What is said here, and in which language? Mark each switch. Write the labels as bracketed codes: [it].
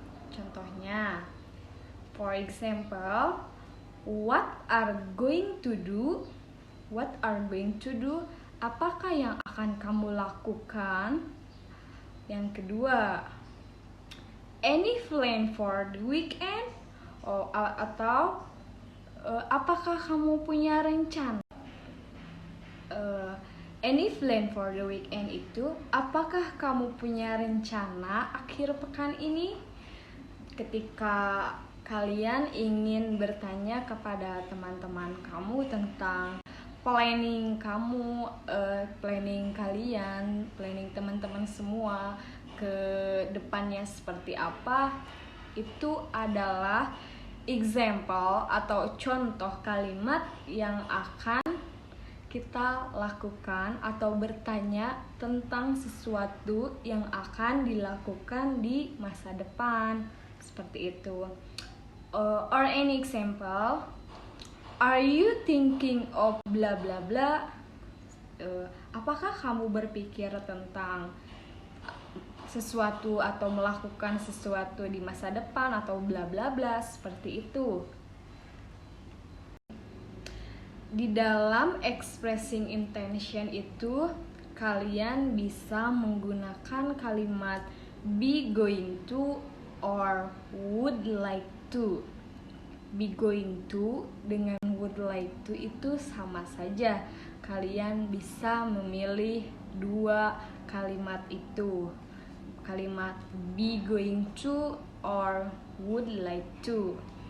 [id] Contohnya, [en] for example, what are going to do? What are going to do? [id] Apakah yang akan kamu lakukan? Yang kedua, [en] any plan for the weekend? [id] Atau apakah kamu punya rencana? [en] Any plan for the weekend [id] itu, apakah kamu punya rencana akhir pekan ini? Ketika kalian ingin bertanya kepada teman-teman kamu tentang planning kamu, planning kalian, planning teman-teman semua ke depannya seperti apa, itu adalah example atau contoh kalimat yang akan kita lakukan atau bertanya tentang sesuatu yang akan dilakukan di masa depan, seperti itu. [en] Or any example, are you thinking of bla bla bla? [id] Apakah kamu berpikir tentang sesuatu atau melakukan sesuatu di masa depan atau bla bla bla, seperti itu. Di dalam expressing intention itu kalian bisa menggunakan kalimat be going to or would like to. Be going to dengan would like to itu sama saja. Kalian bisa memilih dua kalimat itu. kalimat be going to or would like to.